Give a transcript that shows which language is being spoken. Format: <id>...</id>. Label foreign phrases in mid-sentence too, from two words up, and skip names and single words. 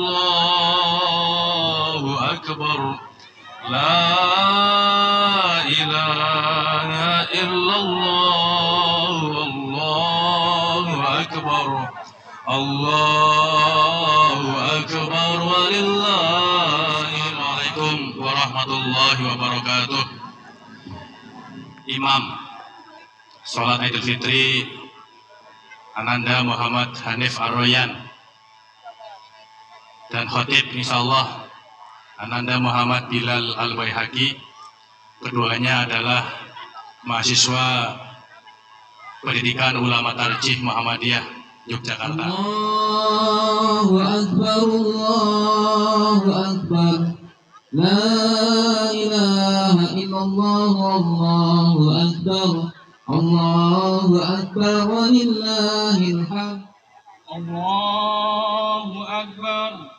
<ar>الله أكبر لا إله إلا الله الله أكبر الله أكبر ولله وعليكم ورحمة الله وبركاته.</ar> <id>Imam Salat Idul Fitri Ananda Muhammad Hanif Ar-Royan dan khotib insyaallah Ananda Muhammad Bilal Al-Baihaqi. Keduanya adalah mahasiswa Pendidikan Ulama Tarjih Muhammadiyah Yogyakarta.</id> <ar>الله أكبر الله أكبر لا إله إلا الله الله أكبر الله أكبر ولله الحمد الله أكبر</ar>